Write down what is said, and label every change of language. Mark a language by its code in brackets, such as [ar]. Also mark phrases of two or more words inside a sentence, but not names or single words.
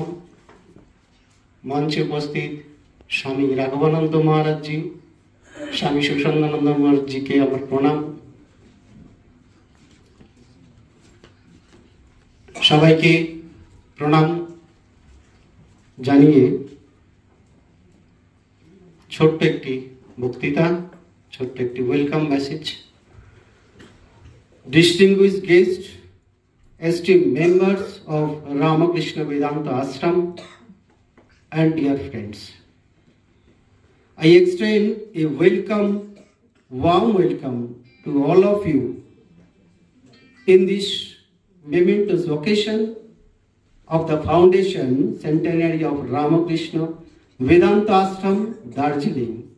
[bn] মঞ্চে উপস্থিত স্বামী রাঘবানন্দ মহারাজ জী, স্বামী সুষঙ্গানন্দ মহারাজ জী কে হামার প্রণাম। সবাইকে প্রণাম জানিয়ে ছোট্ট একটি বক্তৃতা, ছোট্ট একটি [en] welcome message. Distinguished guests, esteemed members of Ramakrishna Vedanta Ashram and dear friends, I extend a warm welcome to all of you in this momentous occasion of the foundation centenary of Ramakrishna Vedanta Ashram, Darjeeling.